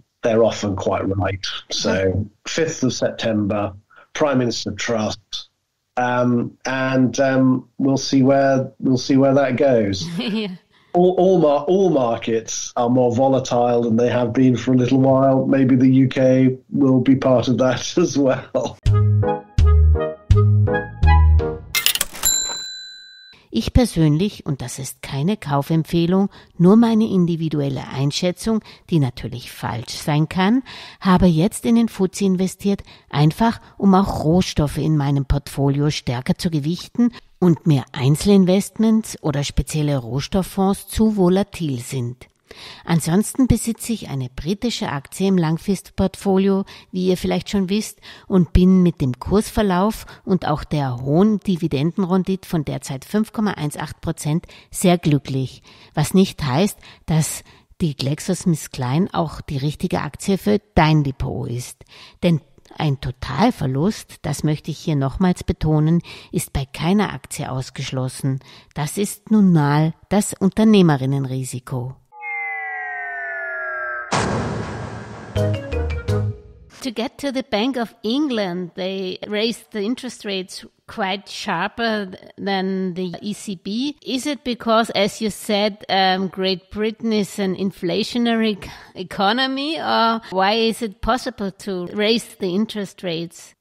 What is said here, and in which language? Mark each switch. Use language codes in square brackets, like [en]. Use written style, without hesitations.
[en] They're often quite right. So 5th of September, Prime Minister Truss, and we'll see where that goes. Yeah. All markets are more volatile than they have been for a little while. Maybe the UK will be part of that as well. [de] Ich persönlich, und das ist keine Kaufempfehlung, nur meine individuelle Einschätzung, die natürlich falsch sein kann, habe jetzt in den FTSE investiert, einfach um auch Rohstoffe in meinem Portfolio stärker zu gewichten und mir Einzelinvestments oder spezielle Rohstofffonds zu volatil sind. Ansonsten besitze ich eine britische Aktie im Langfristportfolio, wie ihr vielleicht schon wisst, und bin mit dem Kursverlauf und auch der hohen Dividendenrendite von derzeit 5,18% sehr glücklich, was nicht heißt, dass die GlaxoSmithKline auch die richtige Aktie für dein Depot ist. Denn ein Totalverlust, das möchte ich hier nochmals betonen, ist bei keiner Aktie ausgeschlossen. Das ist nun mal das Unternehmerinnenrisiko. [en] To get to the Bank of England, they raised the interest rates quite sharper than the ECB. Is it because, as you said, Great Britain is an inflationary economy, or why is it possible to raise the interest rates?